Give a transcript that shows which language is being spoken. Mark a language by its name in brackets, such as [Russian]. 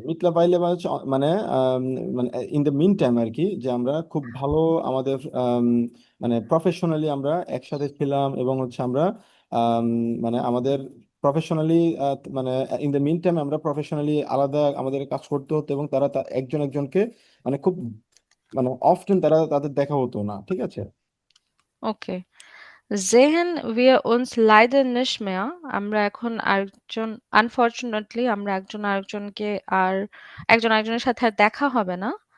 [Bangla] মিতলাপাইলে মানে হচ্ছে মানে মানে [English] in the mean time [Bangla] আর কি, যে আমরা খুব ভালো আমাদের মানে প্রফেশনালি আমরা একসাথে ছিলাম, এবং হচ্ছে আমরা আম, মানে আমাদের প্রফেশনালি মানে ইন দ্য মিন টাইম আমরা প্রফেশনালি আলাদা আমাদের কাজ করতে হতো, এবং তারা একজন একজনকে মানে খুব মানে অফটেন তারা তাদের দেখা হতো না, ঠিক আছে। [English] okay. [German] Sehen wir uns leider nicht mehr. [Bangla] আমরা এখন আরেকজন unfortunately আমরা একজন আরেকজনের সাথে আর দেখা হবে না।